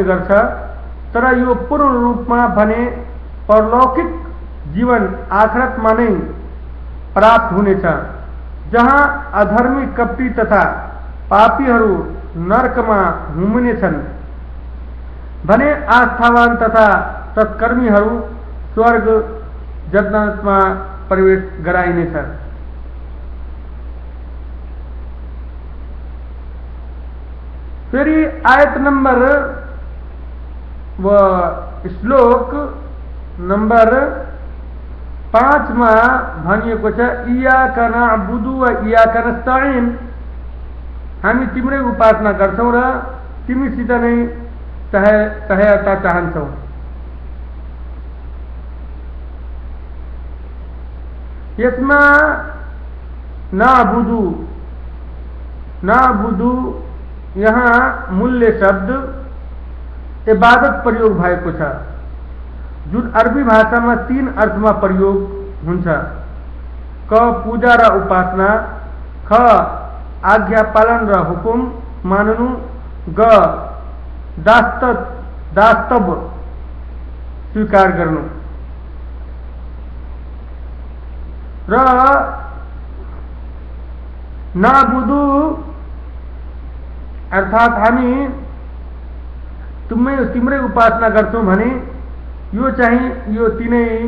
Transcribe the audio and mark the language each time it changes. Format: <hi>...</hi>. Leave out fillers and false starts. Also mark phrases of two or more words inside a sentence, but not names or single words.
<ne>गर्छ, तर यो पूर्ण रूपमा भने परलौकिक जीवन आखिरतमा नै प्राप्त हुनेछ, जहाँ अधर्मी, कपटी तथा पापीहरू नरकमा हुम्नेछन् भने आस्थावान तथा सत्कर्मीहरू स्वर्ग जन्नतमा प्रवेश गराइनेछ। फेरि आयत नंबर व श्लोक नंबर 5 में भनिएको छ,</ne> <ar>إياك نعبد وإياك نستعين,</ar> <ne>हामी तिम्रै उपासना गर्छौं र तिमीसित नै सहायता चाहन्छौं। यसमा नअबुदु यहाँ मूल्य शब्द इबादत प्रयोग भएको छ, जुन अरबी भाषा में 3 अर्थ में प्रयोग हुन्छ। क पूजा र उपासना, ख आज्ञा पालन र हुकुम मान्नु, ग दास्तव स्वीकार गर्नु। र नअबुदु अर्थात हामी तिम्रै उपासना गर्छौं भने यो चाहिँ यो तीनै</ne>